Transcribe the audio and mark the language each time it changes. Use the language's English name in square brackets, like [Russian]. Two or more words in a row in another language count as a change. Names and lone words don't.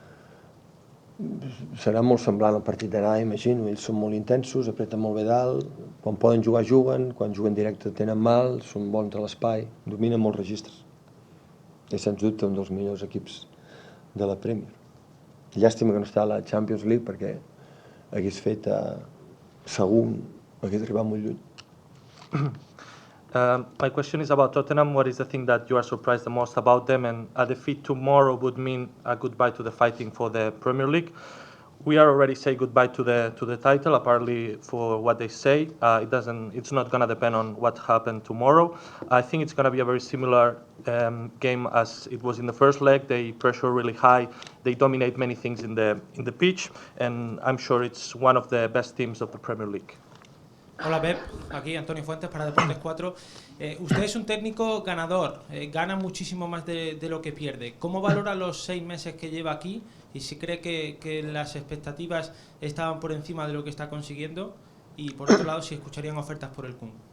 [Catalan] serà molt semblant al partit d'anar, imagino, ells són molt intensos, apreten molt bé dalt, quan poden jugar juguen, quan juguen directe tenen mal, són bons a l'espai, dominen molts registres. És sens dubte un dels millors equips de la Premier. Llàstima que no està a la Champions League perquè hagués fet segur, hagués arribat molt lluny. [English] My question is about Tottenham. What is the thing that you are surprised the most about them? And a defeat tomorrow would mean a goodbye to the fighting for the Premier League. We are already say goodbye to the title, apparently for what they say. It's not going to depend on what happened tomorrow. I think it's going to be a very similar game as it was in the first leg. They pressure really high. They dominate many things in the pitch, and I'm sure it's one of the best teams of the Premier League. [Spanish] Hola Pep, aquí Antonio Fuentes para Deportes 4. Usted es un técnico ganador, gana muchísimo más de lo que pierde. ¿Cómo valora los 6 meses que lleva aquí y si cree que las expectativas estaban por encima de lo que está consiguiendo? Y por otro lado, si escucharían ofertas por el Kun.